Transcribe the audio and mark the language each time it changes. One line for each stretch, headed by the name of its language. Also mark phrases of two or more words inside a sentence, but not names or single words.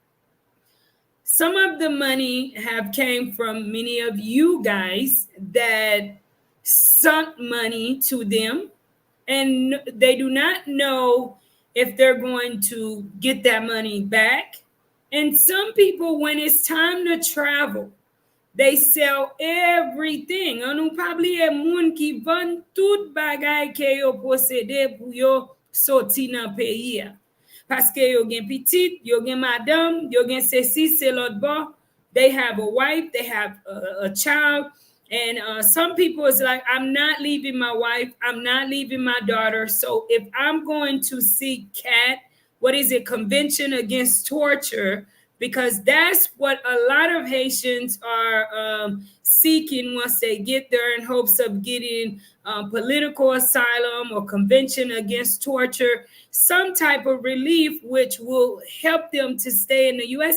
English: Some of the money have came from many of you guys that sunk money to them, and they do not know if they're going to get that money back. And some people, when it's time to travel, they sell everything.
Haitian Creole: Anou pabli e moun ki vend tout bagay ke yo posede pou yo soti nan peyi ya. Paske yo gen pitit, yo gen madame, yo gen sesi, se lot bo.
English: They have a wife, they have a child. And some people is like, I'm not leaving my wife, I'm not leaving my daughter. So if I'm going to seek CAT, what is it, Convention Against Torture, because that's what a lot of Haitians are seeking once they get there, in hopes of getting political asylum or Convention Against Torture, some type of relief which will help them to stay in the U.S.